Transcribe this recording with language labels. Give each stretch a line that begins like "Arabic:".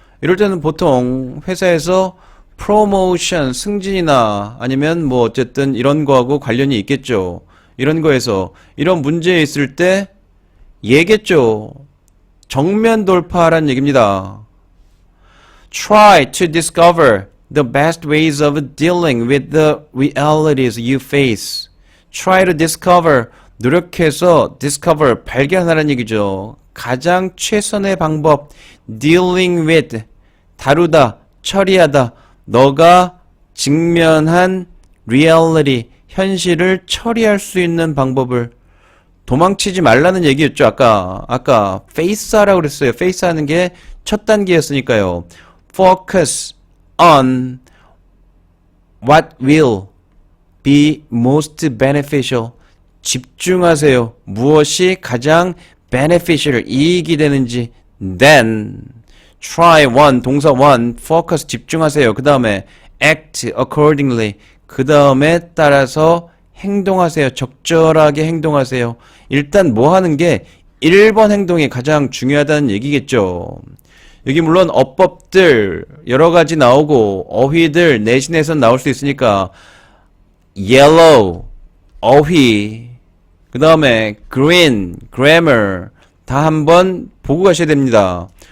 Korean: 이럴 때는 보통 회사에서 프로모션, 승진이나 아니면 뭐 어쨌든 이런 거하고 관련이 있겠죠. 이런 거에서 이런 문제 있을 때 얘겠죠. 정면 돌파하라는 얘기입니다.
English: Try to discover the best ways of dealing with the realities you face. Try to discover,
Korean: 노력해서 discover, 발견하라는 얘기죠. 가장 최선의 방법,
English: dealing with,
Korean: 다루다, 처리하다, 너가 직면한 reality, 현실을 처리할 수 있는 방법을. 도망치지 말라는 얘기였죠. 아까 face하라고 그랬어요. face 하는 게 첫 단계였으니까요.
English: Focus on what will be most beneficial.
Korean: 집중하세요. 무엇이 가장 beneficial, 이익이 되는지.
English: Then try one, 동사 one, focus,
Korean: 집중하세요. 그 다음에
English: act accordingly.
Korean: 그 다음에 따라서 행동하세요. 적절하게 행동하세요. 일단 뭐 하는 게 1번 행동이 가장 중요하다는 얘기겠죠. 여기 물론 어법들 여러 가지 나오고 어휘들 내신에서 나올 수 있으니까 yellow, 어휘, 그 다음에 green, grammar 다 한번 보고 가셔야 됩니다.